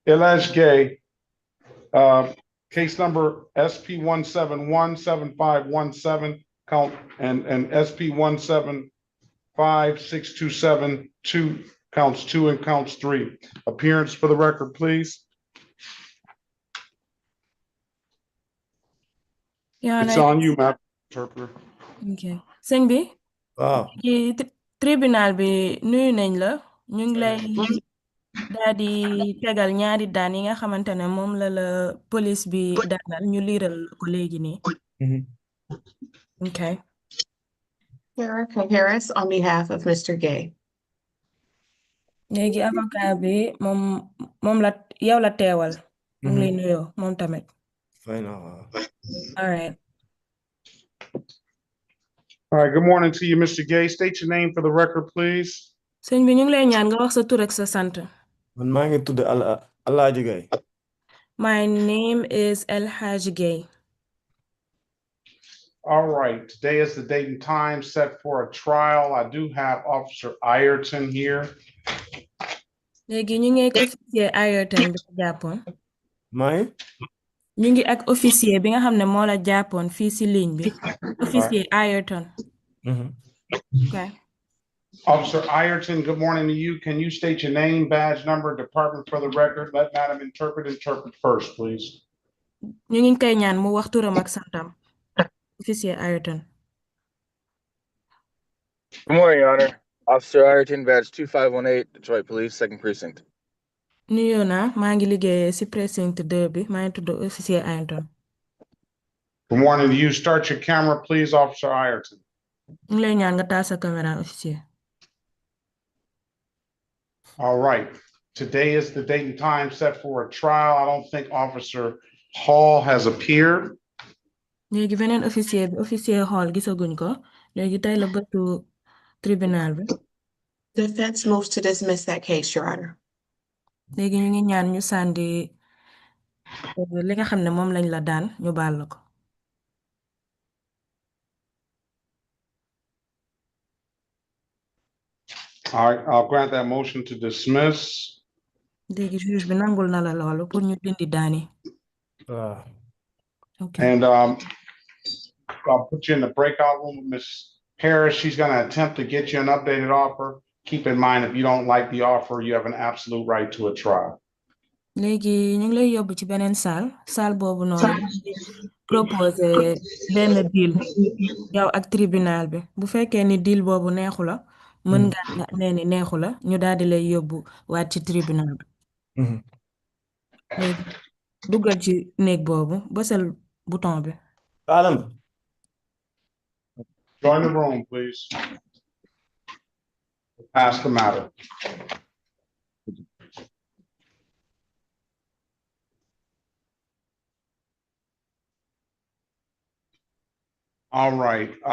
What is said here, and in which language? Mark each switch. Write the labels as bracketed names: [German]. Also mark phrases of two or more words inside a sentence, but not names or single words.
[English] Elias Gay, case number SP 1717517, count and SP 1756272, counts 2 and counts 3. Appearance for the record, please. Your It's Honor, on you, Madam Interpreter. [Wolof] okay. Sëñ bi waaw ci tribunal bi nuyu nañ la ñu ngi lay daal di tegal ñaari daan yi nga xamante ne moom la police bi daanal ñu liiral ko léegi nii. [English] Okay. Erica Harris on behalf of Mr. Gay. [Wolof] léegi avocat bi moom la yow la teewal. mu ngi lay nuyoo moom tamit. fay na waaw. [English] All right. All right, good morning to you, Mr. Gay. State your name for the record, please. [Wolof] Sëñ bi ñu ngi lay ñaan nga wax sa tur ak sa sant. man maa ngi tudd Alaaji Gay. [English] My name is El Haj Gay. All right, today is the date and time set for a trial. I do have Officer Ireton here. [Wolof] léegi ñu ngi ak officier Ayrton bi la jàppoon. may ñu ngi ak officier bi nga xam ne moo la jàppoon fii si ligne bi. [English] Officier Ayrton. Okay. Officer Ireton, good morning to you. Can you state your name, badge number, department for the record? Let Madam Interpret first, please. [Wolof] ñu ngi koy ñaan mu wax turam ak santam. Officier Ayrton. [English] Good morning, Your Honor. Officer Ireton, badge 2518, Detroit Police, 2nd Precinct. [Wolof] nuyoo naa maa ngi liggéey si precinct 2 bi maa ngi tudd officier Ayrton. [English] Good morning to you. Start your camera, please, Officer Ireton. [Wolof] ñu ngi lay ñaan nga taal sa caméra, officier. [English] All right. Today is the date and time set for a trial. I don't think Officer Hall has appeared. [Wolof] léegi beneen officier bi officier Hall gisaguñ ko léegi tey la bëtu tribunal bi. [English] Defense moves to dismiss that case, Your Honor. [Wolof] léegi ñu ngi ñaan ñu sàndi li nga xam ne moom lañ la daan ñu baal la ko. [English] All right, I'll grant that motion to dismiss. [Wolof] léegi juge bi nangul na la loolu pour ñu dindi daani. [English] Okay. And I'll put you in the breakout room with Ms. Harris. She's going to attempt to get you an updated offer. Keep in mind, if you don't like the offer, you have an absolute right to a trial. [Wolof] léegi ñu ngi lay yóbbu ci beneen salle boobu noonu proposé benn deal yow ak tribunal bi bu fekkee ni deal boobu neexu la mën nga nee ni neexu la ñu daal di lay yóbbu waat ci tribunal bi. léegi duggal ci néeg boobu bësal bouton bi. [English] Join the room, please. Pass the matter. All right.